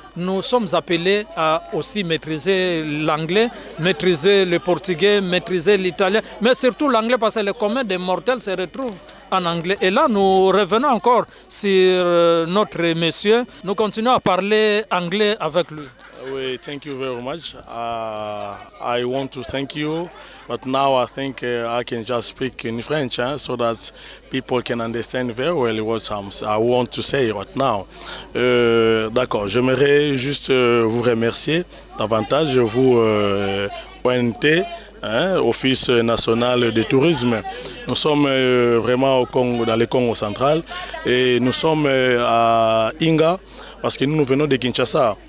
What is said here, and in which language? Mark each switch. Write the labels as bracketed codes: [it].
[fr] Nous sommes appelés à aussi maîtriser l'anglais, maîtriser le portugais, maîtriser l'italien, mais surtout l'anglais parce que le commun des mortels se retrouve en anglais. Et là, nous revenons encore sur notre monsieur. Nous continuons à parler anglais avec lui. [en] Thank you very much. I want to thank you, but now I think I can just speak in French so that people can understand very well what I want to say right now. [fr] D'accord, j'aimerais juste vous remercier davantage, vous ONT, Office national de tourisme. Nous sommes vraiment au Congo, dans le Congo central et nous sommes à Inga parce que nous venons de Kinshasa.